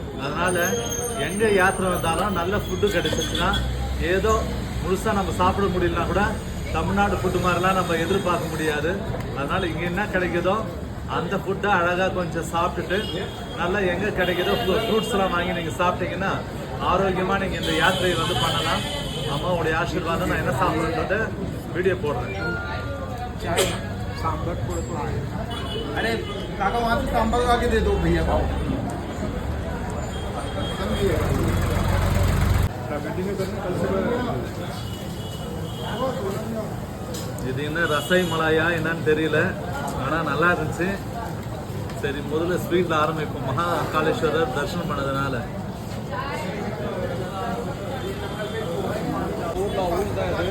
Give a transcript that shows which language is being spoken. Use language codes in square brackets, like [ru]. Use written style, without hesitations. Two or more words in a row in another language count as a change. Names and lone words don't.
[ta] அதனால் எங்கே யாத்திரை வந்தாலும் நல்ல ஃபுட்டு கிடைச்சிச்சுன்னா ஏதோ முழுசாக நம்ம சாப்பிட முடியலனா கூட தமிழ்நாடு ஃபுட்டு மாதிரிலாம் நம்ம எதிர்பார்க்க முடியாது. அதனால் இங்கே என்ன கிடைக்குதோ அந்த ஃபுட்டை அழகாக கொஞ்சம் சாப்பிட்டுட்டு நல்லா எங்கே கிடைக்குதோ ஃப்ரூட்ஸ்லாம் வாங்கி நீங்கள் சாப்பிட்டீங்கன்னா ஆரோக்கியமாக நீங்கள் இந்த யாத்திரையை வந்து பண்ணலாம். அம்மாவுடைய ஆசீர்வாதம். நான் என்ன சாப்பிட்றத வீடியோ போடுறேன். [hi] सांबर थोड़ा अरे काका वहाँ से सांबर आके दे दो भैया को. [ta] இது என்ன ரசை மலாயா என்னன்னு தெரியல, ஆனால் நல்லா இருந்துச்சு. சரி, முதல்ல ஸ்வீட்டில் ஆரம்பிப்போம். மகா காளேஸ்வரர் தரிசனம் பண்ணதுனால ஊர் தான் இது.